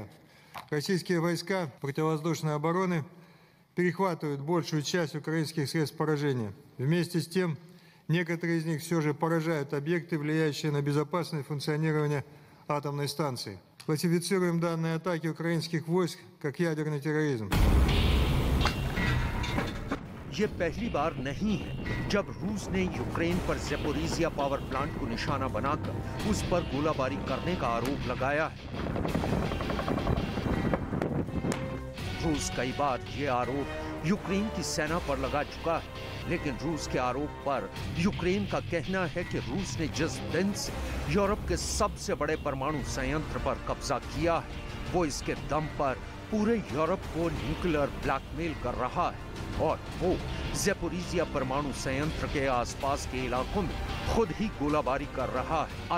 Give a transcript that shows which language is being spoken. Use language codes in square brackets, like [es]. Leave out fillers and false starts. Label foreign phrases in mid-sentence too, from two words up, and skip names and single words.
[ru] Российские войска противовоздушной обороны перехватывают большую часть украинских средств поражения. Вместе с тем, некоторые из них все же поражают объекты, влияющие на безопасное функционирование атомной станции. Классифицируем данные атаки украинских войск как ядерный терроризм. [hi] ये पहली बार नहीं है जब रूस ने यूक्रेन पर ज़ेपोरिज़िया [en] power plant [hi] को निशाना बनाकर उस पर गोलाबारी करने का आरोप लगाया है। रूस कई बार ये आरोप यूक्रेन की सेना पर लगा चुका है, लेकिन रूस के आरोप पर यूक्रेन का कहना है कि रूस ने जिस दिन से यूरोप के सबसे बड़े परमाणु संयंत्र पर कब्जा किया है, वो इसके दम पर पूरे यूरोप को [en] nuclear blackmail [hi] कर रहा है और वो ज़ेपोरिज़िया परमाणु संयंत्र के आसपास के इलाकों में खुद ही गोलाबारी कर रहा है।